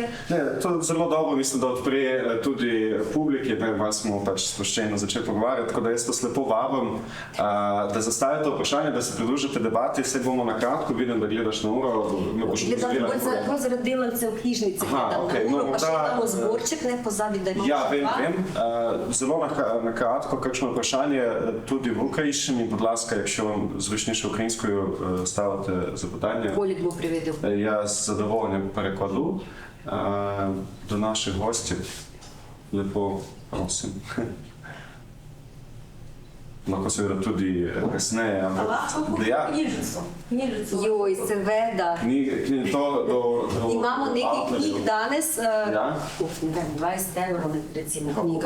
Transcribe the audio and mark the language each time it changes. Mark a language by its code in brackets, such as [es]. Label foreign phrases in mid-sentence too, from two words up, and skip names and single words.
[sl] To je zelo dobro, mislim, da odpre tudi publiki, malo smo pač sproščeno začeli pogovarjati, tako da jaz to slepo vabim, da zastavite vprašanje, da se pridružite debati, vse bomo na kratko, vidim, da gledaš na uro. Gledam bolj zaradi delavcev v knjižnici, gledam na uro, pa še damo zborček, ne pozabi, da imamo še dva. Ja, vem. Zelo na kratko, kakšno vprašanje tudi v ukrajinščini, [uk] будь ласка, якщо зручніше українською ставити запитання. Колік був приведив. Я з задоволенням перекладу до наших гостів. [sl] Lepo prosim. Lahko seveda tudi kasneje, ampak Joj, seveda. Imamo nekaj knjig danes, 20 evrov recimo knjiga.